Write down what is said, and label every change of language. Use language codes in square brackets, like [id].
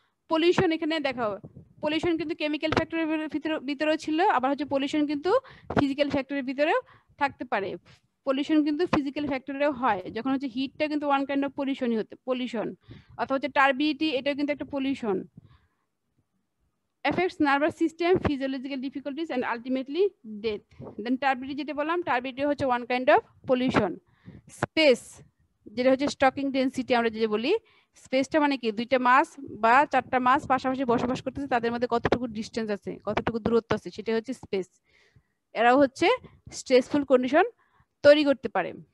[bn] Pollution এখানে দেখাও, pollution কিন্তু কেমিক্যাল ফ্যাক্টরের ভিতরেও ছিল, আবার হচ্ছে পলিউশন কিন্তু ফিজিক্যাল ফ্যাক্টরের ভিতরেও থাকতে পারে। পলিউশন কিন্তু ফিজিক্যাল ফ্যাক্টরেও হয়, যখন হচ্ছে হিটটা কিন্তু [en] one kind of পলিউশনই [bn] হতে পলিউশন, অথবা হচ্ছে টার্বিডিটি, এটাও কিন্তু একটা pollution. [en] affects nervous system, physiological difficulties and ultimately death. Then turbidity [bn] যেটা বললাম, [en] turbidity হচ্ছে one kind of pollution. [bn] Space যেটা হচ্ছে স্টকিং ডেন্সিটি আমরা যেটা বলি, স্পেসটা মানে কি? দুইটা মাছ বা চারটা মাছ পাশাপাশি বসবাস করতেছে, তাদের মধ্যে কতটুকু ডিস্টেন্স আছে, কতটুকু দূরত্ব আছে, সেটা হচ্ছে স্পেস। এরাও হচ্ছে স্ট্রেসফুল কন্ডিশন তৈরি করতে পারে।